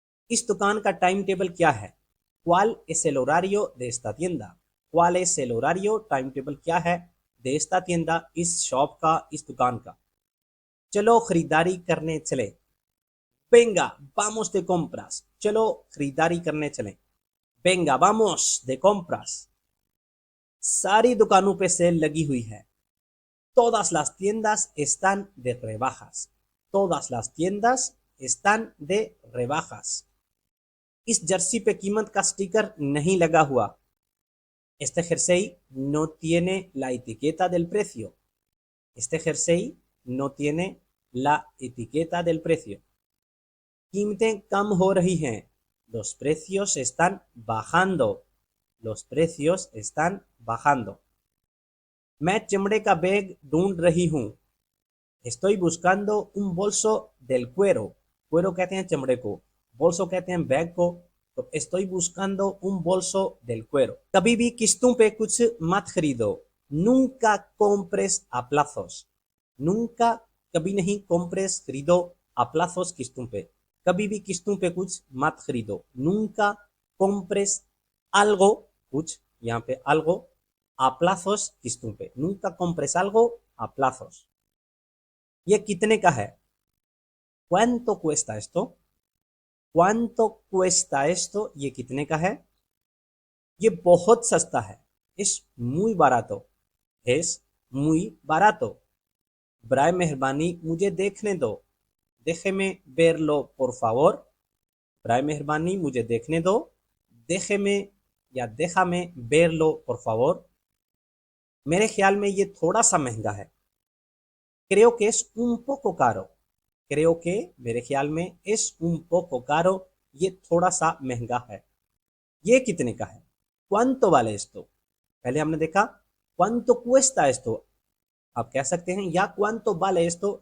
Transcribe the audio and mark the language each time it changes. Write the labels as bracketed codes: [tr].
[hi] इस दुकान का टाइम टेबल क्या है? [es] ¿Cuál es el horario de esta tienda? ¿Cuál es el horario, [hi] time table क्या है, [es] de esta tienda, [hi] इस शॉप का, इस दुकान का. चलो खरीदारी करने चले. [es] Venga, vamos de compras. [hi] चलो खरीदारी करने चलें. [es] Venga, vamos de compras. [hi] सारी दुकानों पे सेल लगी हुई है. [es] Todas las tiendas están de rebajas. Todas las tiendas están de rebajas. [hi] इस जर्सी पे कीमत का स्टिकर नहीं लगा हुआ. [es] Este jersey no tiene la etiqueta del precio. Este jersey no tiene la etiqueta del precio. [hi] कीमतें कम हो रही हैं. [es] Los precios están bajando. Los precios están bajando. [hi] मैं चमड़े का बैग ढूंढ रही हूँ। [es] Estoy buscando un bolso del cuero. [hi] Cuero कहते हैं चमड़े को, bolso कहते हैं बैग को, तो [es] estoy buscando un bolso del cuero. [hi] कभी भी किस्तों पे कुछ मत खरीदो। [es] Nunca compres a plazos. [hi] Nunca कभी नहीं compres खरीदो [es] a plazos [hi] किस्तों पे। कभी भी किस्तों पे कुछ मत खरीदो। [es] Nunca compres algo कुछ, [hi] यहाँ पे [es] algo a plazos [hi] किस्तों पे। [es] Nunca compres algo a plazos. [hi] ये कितने का है? [es] ¿Cuánto cuesta esto? ¿Cuánto cuesta esto? [hi] ये कितने का है? ये बहुत सस्ता है। [es] Es muy barato. Es muy barato. [hi] बराए मेहरबानी मुझे देखने दो। [es] Déjeme verlo, por favor. [hi] बराए मेहरबानी मुझे देखने दो। [es] Déjeme या déjame verlo, por favor. [hi] मेरे ख्याल में ये थोड़ा सा महंगा है। [es] Creo que es un poco caro. Creo que [hi] मेरे ख्याल में [es] es un poco caro, [hi] ये थोड़ा सा महंगा है। ये कितने का है? [es] ¿Cuánto vale esto? [hi] पहले हमने देखा [es] ¿Cuánto cuesta esto? [hi] आप कह सकते हैं या [es] ¿Cuánto vale esto?